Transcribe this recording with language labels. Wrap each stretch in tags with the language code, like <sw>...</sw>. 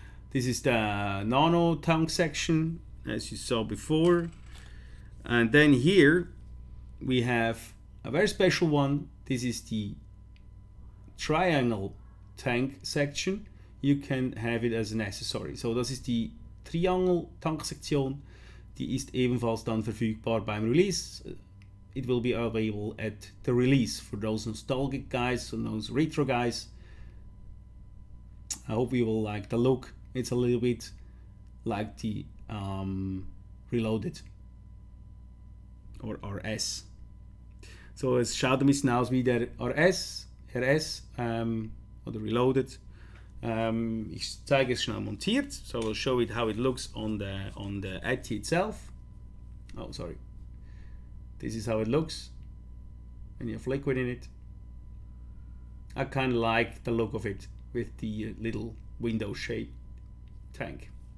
<en>This is the Nano tank section, as you saw before. And then here we have a very special one. This is the triangle tank section. you can have it as an accessory.</en> <de>So das ist die Triangle-Tanksektion. Die ist ebenfalls dann verfügbar beim Release.</de> <en>It will be available at the release for those nostalgic guys and those retro guys. I hope you will like the look. It's a little bit like the Reloaded or RS.</en> <de>So es schaut ein bisschen aus wie der RS oder Reloaded. Ich zeige es schnell montiert.</de> <en>So I'll show it how it looks on the AT itself. Oh, sorry. This is how it looks when you have liquid in it. I kind of like the look of it with the little window shaped tank.</en>